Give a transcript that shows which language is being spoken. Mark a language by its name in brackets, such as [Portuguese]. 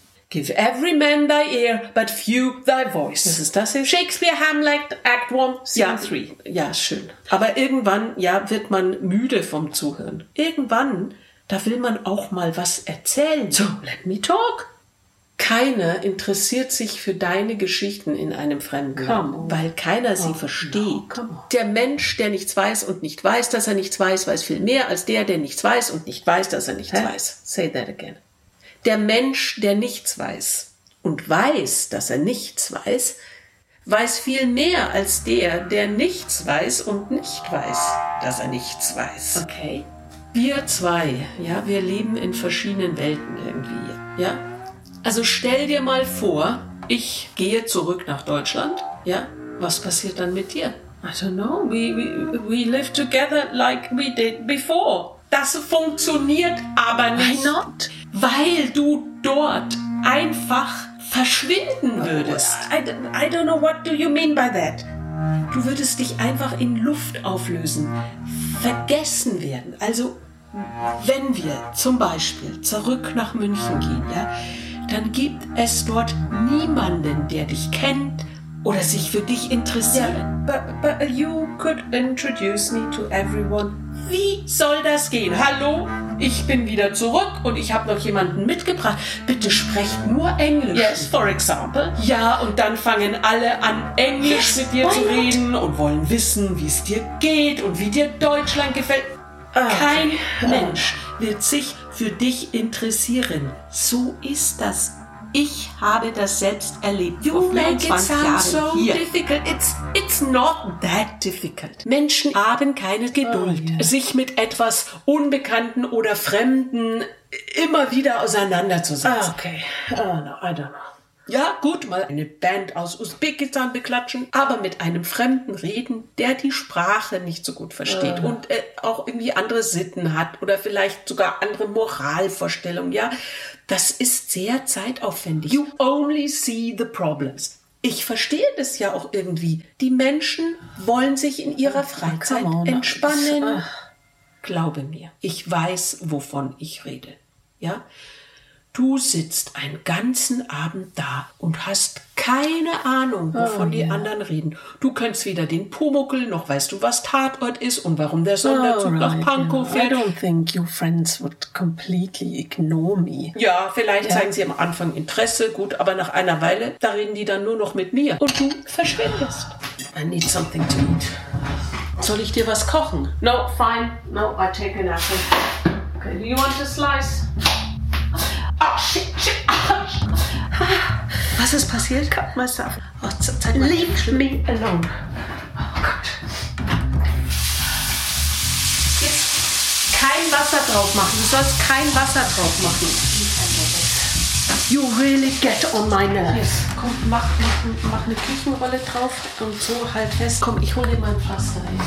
[English] Give every man thy ear, but few thy voice. [German] Was ist das jetzt? [English] Shakespeare, Hamlet, Act 1, Scene 3. [German] Ja, schön. Aber irgendwann, ja, wird man müde vom Zuhören. Irgendwann, da will man auch mal was erzählen. [English] So, let me talk. [German] Keiner interessiert sich für deine Geschichten in einem fremden Land, weil keiner sie versteht. No, der Mensch, der nichts weiß und nicht weiß, dass er nichts weiß, weiß viel mehr als der, der nichts weiß und nicht weiß, dass er nichts weiß. [English] Say that again. [German] Der Mensch, der nichts weiß und weiß, dass er nichts weiß, weiß viel mehr als der, der nichts weiß und nicht weiß, dass er nichts weiß. [English] Okay. [German] Wir zwei, ja, wir leben in verschiedenen Welten irgendwie, ja. Also stell dir mal vor, ich gehe zurück nach Deutschland, ja. Was passiert dann mit dir? [English] I don't know. We live together like we did before. [German] Das funktioniert aber nicht. [English] Why not? [German] Weil du dort einfach verschwinden würdest. [English] I don't know, what do you mean by that? [German] Du würdest dich einfach in Luft auflösen, vergessen werden. Also, wenn wir zum Beispiel zurück nach München gehen, ja, dann gibt es dort niemanden, der dich kennt oder sich für dich interessiert. [English] Yeah, but you could introduce me to everyone. [German] Wie soll das gehen? Hallo, ich bin wieder zurück und ich habe noch jemanden mitgebracht. Bitte sprecht nur Englisch. [English] Yes, for example. [German] Ja, und dann fangen alle an, Englisch mit dir zu reden und wollen wissen, wie es dir geht und wie dir Deutschland gefällt. Okay. Kein Mensch wird sich für dich interessieren. So ist das. Ich habe das selbst erlebt. [English] You make it sound so difficult. It's not that difficult. [German] Menschen haben keine Geduld, sich mit etwas Unbekannten oder Fremden immer wieder auseinanderzusetzen. [English] Okay. Oh no, I don't know. [German] Ja, gut, mal eine Band aus Usbekistan beklatschen, aber mit einem Fremden reden, der die Sprache nicht so gut versteht und auch irgendwie andere Sitten hat oder vielleicht sogar andere Moralvorstellungen, ja, das ist sehr zeitaufwendig. [English] You only see the problems. [German] Ich verstehe das ja auch irgendwie. Die Menschen wollen sich in ihrer Freizeit entspannen. Glaube mir, ich weiß, wovon ich rede, ja. Du sitzt einen ganzen Abend da und hast keine Ahnung, wovon die anderen reden. Du kennst weder den Pumuckl, noch weißt du, was Tatort ist und warum der Sonderzug nach Pankow fährt. [English] I don't think your friends would completely ignore me. [German] Ja, vielleicht zeigen sie am Anfang Interesse, gut, aber nach einer Weile, da reden die dann nur noch mit mir. Und du verschwindest. [English] I need something to eat. [German] Soll ich dir was kochen? [English] No, fine. No, I take an apple. Okay, do you want a slice? Oh, shit. [German] Was ist passiert? [English] Cut myself. [German] Oh, zeig mal. [English] Leave me alone. [German] Oh Gott. Jetzt kein Wasser drauf machen. Du sollst kein Wasser drauf machen. [English] You really get on my nerves. [German] Komm, mach eine Küchenrolle drauf und so halt fest. Komm, ich hole dir mal ein Pflaster.